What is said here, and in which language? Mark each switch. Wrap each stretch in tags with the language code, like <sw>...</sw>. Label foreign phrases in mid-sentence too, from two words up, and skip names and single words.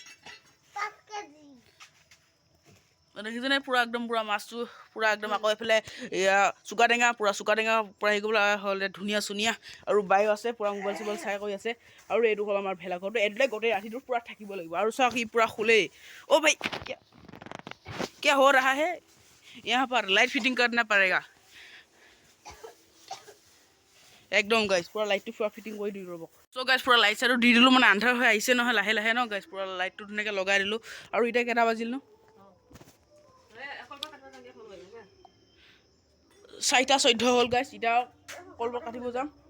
<as>দেখিছেনে পূৰা একদম পূৰা মাছটো পূৰা একদম আকৌ এইফালে এয়া চুকা টেঙা পূৰা হেৰি কৰিবলৈ হ'লে ধুনীয়া চুনীয়া আৰু বায়ু আছে পূৰা মোবাইল চোবাইল চাই কৰি আছে আৰু এইটো হ'ল আমাৰ ভেলাঘৰটো এইটোতে গোটেই ৰাতিটো পূৰা থাকিব লাগিব আৰু চাওক সি পূৰা শুলেই ভাই</as> <hi>क्या हो रहा है यहाँ पर लाइट फिटिंग करना पड़ेगा</hi> <as>একদম গাইছ পূৰা লাইটটো পূৰা ফিটিং কৰি দিলোঁ ৰ'ব চ' গাইছ পূৰা লাইট চাইটো দি দিলোঁ মানে আন্ধাৰ হৈ আহিছে নহয় লাহে লাহে ন গাইছ পূৰা লাইটটো ধুনীয়াকৈ লগাই দিলোঁ আৰু এতিয়া কেইটা বাজিল ন 4টা 14 হ'ল গাইছ এতিয়া কলপাত কাটিব যাম</as>